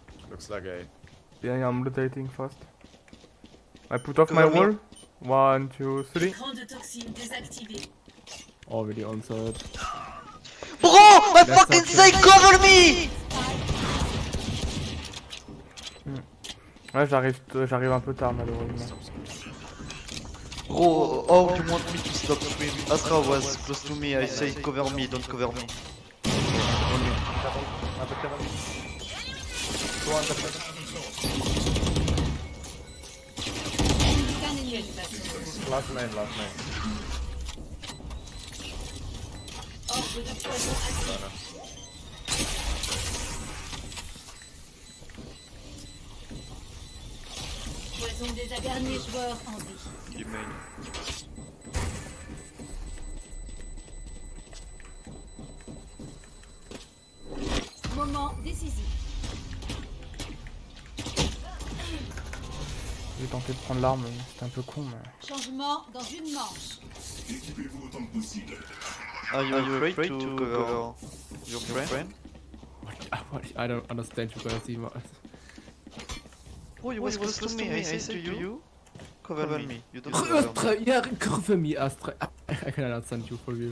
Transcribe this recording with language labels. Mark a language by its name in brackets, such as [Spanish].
[English] Looks like A. Yeah, I'm rotating fast. I put off my Cover me. wall. 1, 2, 3. [French] Écran de toxines désactivé. [English] Already on side. Bro, my fucking side, cover me! [French] Ouais, j'arrive un peu tard malheureusement. [English] Bro, oh, you want me to stop scream? Astra was close to me, I say cover me, don't cover me. [French] Quelle façon. [English] Last main. [French] Ordre de poison actif. Poison désactivé. Dernier joueur en vie. [English] Give me. [French] Moment décisif. J'ai tenté de prendre l'arme, mais c'était un peu con. Mais... Changement dans une manche. [English] Are you afraid to cover your friend? I don't understand you guys even. Oh, you was close to me, I say to you, cover me, you don't cover me. Astra, yeah, cover me, Astra. I can understand you for real.